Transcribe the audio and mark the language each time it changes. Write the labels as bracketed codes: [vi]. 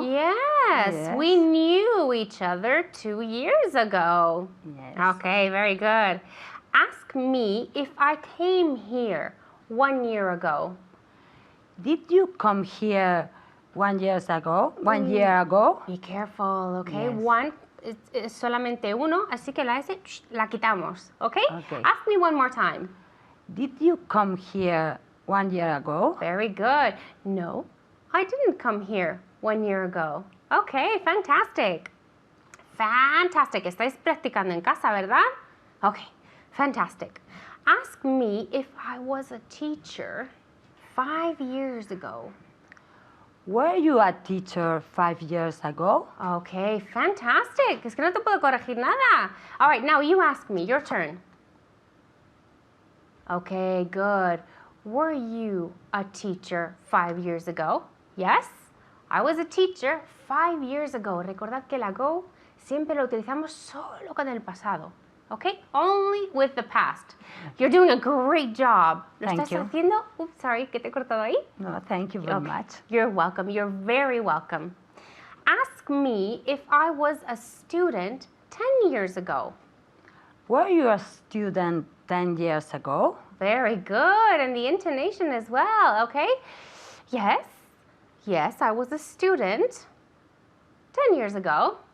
[en] Yes, we Yes. knew each other 2 years ago. Yes. Okay, very good. Ask me if I came here 1 year ago. Did you come here 1 year ago? 1 year ago? Be careful, okay? Yes. [es] One es solamente uno, así que la S la quitamos, okay? [en] Okay. Ask me one more time. Did you come here 1 year ago? Very good. No, I didn't come here 1 year ago. Okay, fantastic. Fantastic. [es] Estáis practicando en casa, ¿verdad? [en] Okay, fantastic. Ask me if I was a teacher 5 years ago. Were you a teacher 5 years ago? Okay, fantastic. [es] Es que no te puedo corregir nada. [en] All right, now you ask me. Your turn. Okay, good. Were you a teacher 5 years ago? Yes, I was a teacher 5 years ago. [es] Recordad que el ago siempre lo utilizamos solo con el pasado. [en] Okay, only with the past. You're doing a great job. ¿Lo Thank [es] estás [en] you. [es] haciendo? [en] Oops, sorry, [es] que te he cortado ahí. [en] No, thank you very Okay. much. You're welcome. You're very welcome. Ask me if I was a student 10 years ago. Were you a student 10 years ago? Very good. And the intonation as well, okay? Yes. Yes, I was a student 10 years ago.